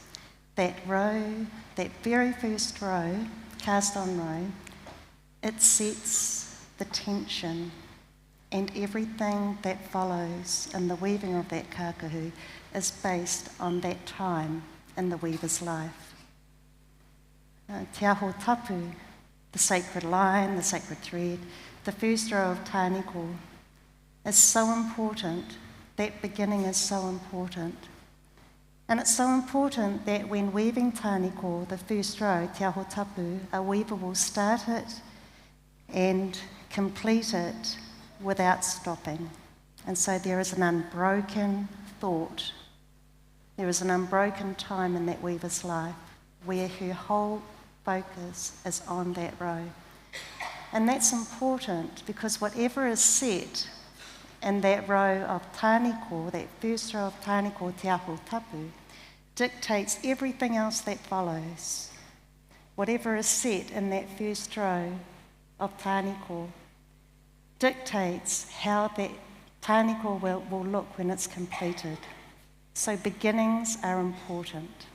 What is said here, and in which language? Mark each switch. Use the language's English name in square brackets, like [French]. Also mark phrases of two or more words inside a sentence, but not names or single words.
[English] That row, that very first row, cast on row, it sets the tension, and everything that follows in the weaving of that kākahu is based on that time in the weaver's life. [Māori] Te aho tapu, [English] the sacred line, the sacred thread, the first row of tāniko, is so important. That beginning is so important. And it's so important that when weaving tāniko, the first row, [Māori] te aho tapu, [English] a weaver will start it and complete it without stopping. And so there is an unbroken thought. There is an unbroken time in that weaver's life where her whole focus is on that row. And that's important because whatever is set in that row of tāniko, that first row of tāniko, [Māori] te aho tapu, [English] dictates everything else that follows. Whatever is set in that first row of tāniko dictates how that tāniko will look when it's completed. So beginnings are important.